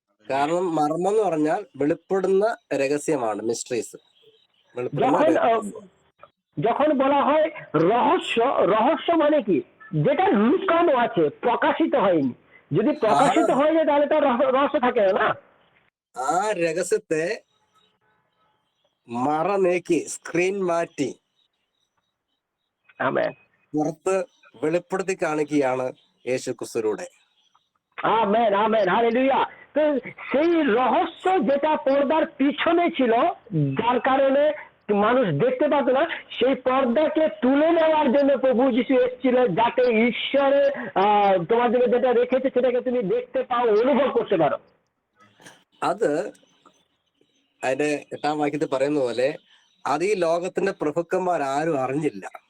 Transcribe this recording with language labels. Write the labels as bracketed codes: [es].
[ml] കാരണം മർമ്മം എന്ന് പറഞ്ഞാൽ വെളിപ്പെടുന്ന രഹസ്യമാണ്, മിസ്റ്ററീസ്, വെളിപ്പെടുന്ന [bn] যখন [ml] രഹസ്യം। [bn] যখন বলা হয় রহস্য, রহস্য মানে কি? যেটা লুকানো আছে, প্রকাশিত হয়নি। যদি প্রকাশিত হয়ে যায় তাহলে তার রহস্য থাকে না। [ml] ആ രഹസ്യത്തെ മറ നീക്കി, സ്ക്രീൻ മാറ്റി ആമേൻ, പുറത്ത് വെളിപ്പെടുത്തി കാണിക്കുകയാണ് യേശു ക്രിസ്തുവിലൂടെ। [bn] Amen, amen, hallelujah. তো সেই রহস্য যেটা পর্দার পিছনে ছিল, যার কারণে মানুষ দেখতে পাত না, সেই পর্দাকে তুলে নেওয়ার জন্য প্রভু যিশু এসেছিল, যাতে ঈশ্বরের তোমার জন্য যেটা রেখেছে সেটাকে তুমি দেখতে পাও, অনুভব করতে পারো। [ml] അത് അതിന്റെ 8ാം വാക്യത്തിൽ പറയുന്ന പോലെ അത് ഈ ലോകത്തിന്റെ പ്രഭുക്കന്മാർ ആരും അറിഞ്ഞില്ല।